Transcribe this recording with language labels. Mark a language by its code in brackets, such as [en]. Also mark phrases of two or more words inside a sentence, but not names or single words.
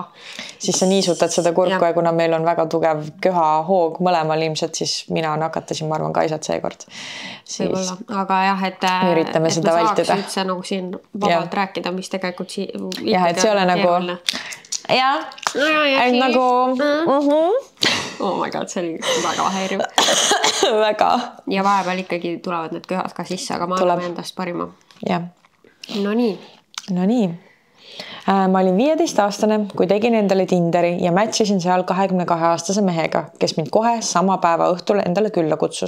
[et] siis sa niisutad seda kurku ja kuna meil on väga tugev köhahoog mõlemal ilmselt, siis mina nakatasin, ma arvan, Kaisat seekord. Võib-olla, aga jah, et üritame seda vältida. Saaks üldse nagu siin vabalt rääkida, mis tegelikult jah, et see ole nagu et nagu [en] oh my god, [et] see oli väga häiriv. Väga. Ja vahepeal ikkagi tulevad need köhad ka sisse, aga ma olen endast parima. No nii. Ma olin 15-aastane, kui tegin endale Tinderi ja matchisin seal 22-aastase mehega, kes mind kohe sama päeva õhtul endale külla kutsus.